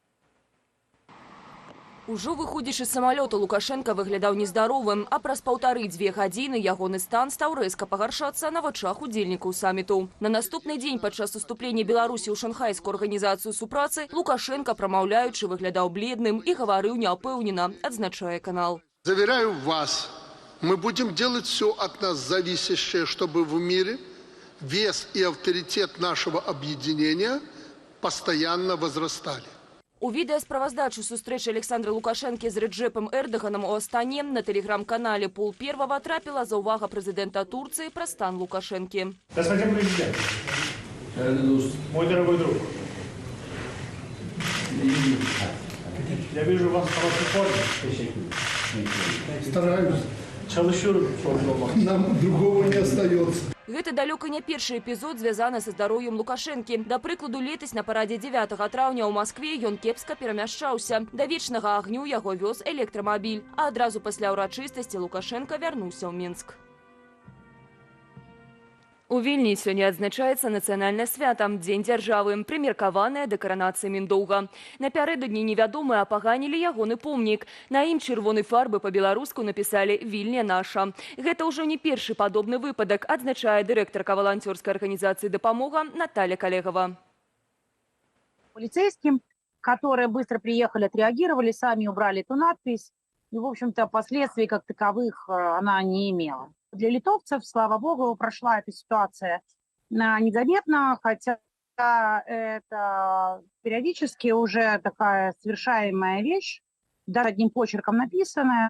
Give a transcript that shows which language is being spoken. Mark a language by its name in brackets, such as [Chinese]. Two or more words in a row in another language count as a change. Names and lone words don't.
[Belarusian] Ужо выходзячы з самалёта Лукашенко выглядаў нездаровым, а праз 1,5–2 гадзіны ягоны стан стаў рэзка пагаршацца на вачах удзельнікаў саміту. На наступны дзень падчас уступлення Беларусі ў Шанхайскую арганізацыю супрацы Лукашенко, прамаўляючы, выглядаў бледным і гаварыў няўпэўнена, адзначае канал. [Russian] Заверяю вас, мы будем делать все от нас зависящее, чтобы в мире вес и авторитет нашего объединения постоянно возрастали. [Belarusian] У відэасправаздачу сустрэчы Александра Лукашэнкі з Реджепом Эрдоганом у Астане на тэлеграм-канале «Пол Первого» трапіла заўвага прэзідэнта Турцыі пра стан Лукашэнкі. [Russian] Господин президент, мой дорогой друг, я вижу вас в хорошей форме. Стараюсь. Нам другого не остается. [Belarusian] Гэта далёка не першы эпізод, звязаны са здароўем Лукашэнкі. Да прыкладу, летась на парадзе 9 траўня ў Маскве ён кепска перамяшчаўся. Да вечнага агню яго вёз электрамабіль. А адразу пасля ўрачыстасці Лукашэнка вярнуўся ў Мінск. У Вільні сёння адзначаецца нацыянальнае свята – Дзень дзяржавы, прымеркаванае да каранацыі Міндоўга. Напярэдадні невядомыя апаганілі ягоны помнік. На ім чырвонай фарбы па-беларуску напісалі «Вільня наша». Гэта ўжо не першы падобны выпадак, адзначае дырэктарка валанцёрскай арганізацыі «Дапамога» Наталья Коллегова. [Russian] Полицейским, которые быстро приехали, отреагировали, сами убрали эту надпись. И, в общем-то, последствий как таковых она не имела. Для литовцев, слава богу, прошла эта ситуация незаметно, хотя это периодически уже такая совершаемая вещь, даже одним почерком написанная.